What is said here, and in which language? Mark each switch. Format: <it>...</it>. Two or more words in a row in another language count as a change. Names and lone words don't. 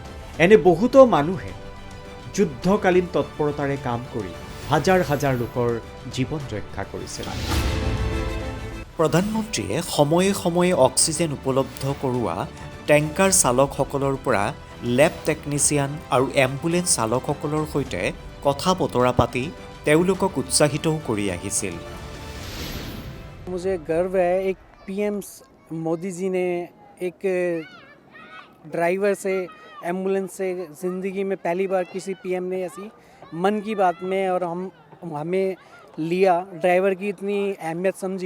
<as>এনে বহুতো মানুহে যুদ্ধকালীন তৎপৰতাৰে কাম কৰি হাজাৰ হাজাৰ লোকৰ জীৱন ৰক্ষা কৰিছিল। প্ৰধানমন্ত্ৰীয়ে সময়ে সময়ে অক্সিজেন উপলব্ধ কৰোৱা টেংকাৰ চালকসকলৰ পৰা</as> <en>lab technician</en> <as>আৰু এম্বুলেন্স চালকসকলৰ সৈতে কথা বতৰা পাতি তেওঁলোকক উৎসাহিতও কৰি আহিছিল।</as> <hi>मुझे गर्व है, एक पीएम मोदी जी ने एक ड्राइवर से, एम्बुलेंस से ज़िंदगी में पहली बार किसी पीएम ने ऐसी मन की बात में और हमें लिया, ड्राइवर की इतनी अहमियत समझी।</hi>